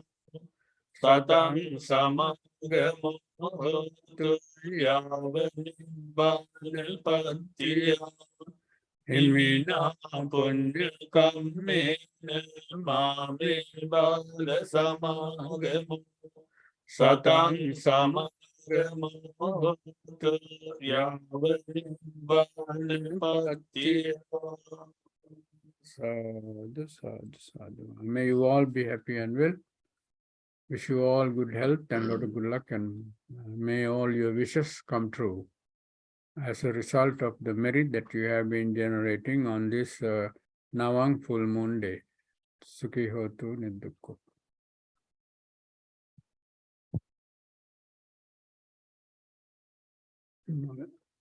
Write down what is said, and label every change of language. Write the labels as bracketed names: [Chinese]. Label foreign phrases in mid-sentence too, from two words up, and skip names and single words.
[Pali] සතං සමාගමෝ හෝතු යාව නිබ්බාන පත්තිය ඉමිනා පුඤ්ඤ කම්මේන මාමේ බාල සමාගමෝ සතං සමාගමෝ හෝතු යාව නිබ්බාන පත්තිය. Sadhu, sadhu, sadhu. [English] May you all be happy and well. Wish you all good health and a lot of good luck, and may all your wishes come true as a result of the merit that you have been generating on this Navam full moon day. [Pali] Sukhi hotu niddukko.